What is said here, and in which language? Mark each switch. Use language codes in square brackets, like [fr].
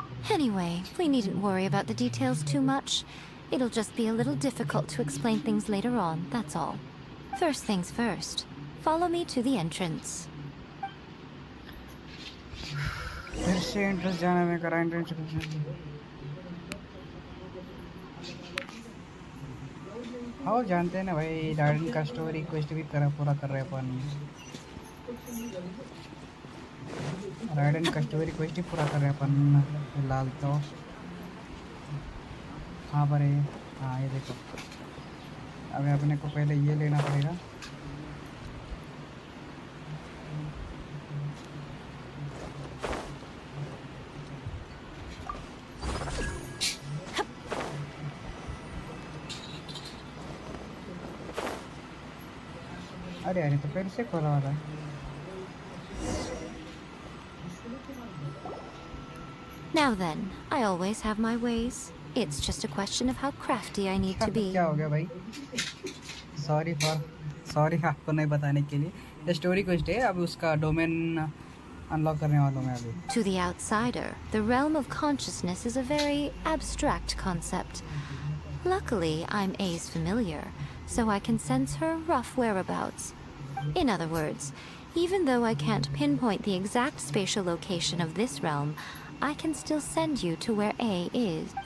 [en] Anyway, we needn't worry about the details too much. It'll just be a little difficult to explain things later on, that's all. First things first. Follow me to the entrance. [hi] फिर से entrance जाना में करा entrance हाँ जानते हैं ना भाई राइडन का स्टोरी क्वेस्ट भी पूरा कर रहे हैं अपन राइडन का स्टोरी क्वेस्ट ही पूरा कर रहे हैं अपन फिलहाल तो कहाँ पर है हाँ ये देखो अभी अपने को पहले ये लेना पड़ेगा अरे तो फिर से खोला हो रहा है [en] Now then, I always have my ways. It's just a question of how crafty I need to be. [hi] क्या हो गया भाई सॉरी आपको नहीं बताने के लिए ये स्टोरी क्वेस्ट है अभी उसका डोमेन अनलॉक करने वाला हूँ मैं अभी [en] To the outsider, the realm of consciousness is a very abstract concept. Luckily, I'm A's familiar, so I can sense her rough whereabouts. In other words, even though I can't pinpoint the exact spatial location of this realm, I can still send you to where A is.